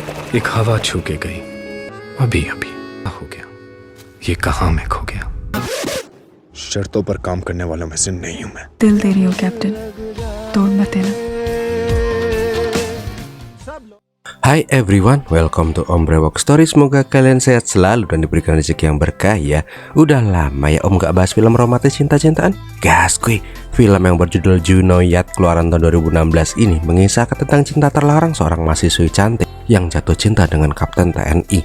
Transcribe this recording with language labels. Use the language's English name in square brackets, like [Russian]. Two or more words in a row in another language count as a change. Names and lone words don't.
[Hindi] एक हवा छू के गई, अभी अभी हो गया, ये कहाँ मैं खो गया। शर्तों पर काम करने वालों में से नहीं हूं मैं। दिल दे रही हो कैप्टन, तोड़ मत देना। [English] Hai everyone, welcome to Ombre Walk Story. [Indonesian] Semoga kalian sehat selalu dan diberikan rezeki yang berkah ya. Udah lama ya Om gak bahas film romantis cinta-cintaan. Gas kuy, film yang berjudul Juno Yat keluaran tahun 2016 ini mengisahkan tentang cinta terlarang seorang mahasiswi cantik yang jatuh cinta dengan kapten TNI.